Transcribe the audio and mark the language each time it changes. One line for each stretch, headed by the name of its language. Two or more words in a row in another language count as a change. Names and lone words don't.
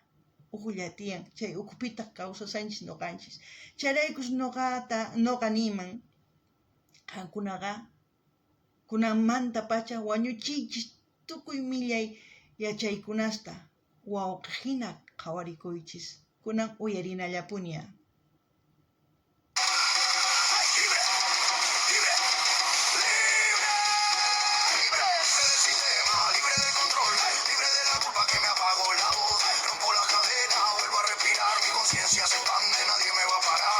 Quechua: Uqlla tiyan, chay uqpita kawsasanchis noqanchis. Chayraykus noqa niman, qankunaqa kunanmanta pacha wañuchiychis tukuy millay yachaykunasta wawqihina qawarikuychis. Kunan uyarinallapuña.
Spanish: Conciencia se expande, nadie me va a parar.